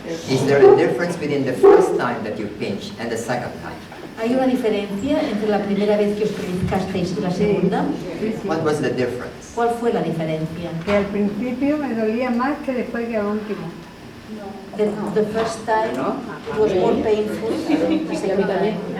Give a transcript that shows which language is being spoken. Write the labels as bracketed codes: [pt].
[en] Is there a difference between the first time that you pinch and the second time? [es] ¿Hay una diferencia entre la primera vez que os pellizcasteis y la segunda? [en] What was the difference? [es] ¿Cuál fue la diferencia? Que al principio me dolía más que después que al último. [en] The first time it was more painful than the second time.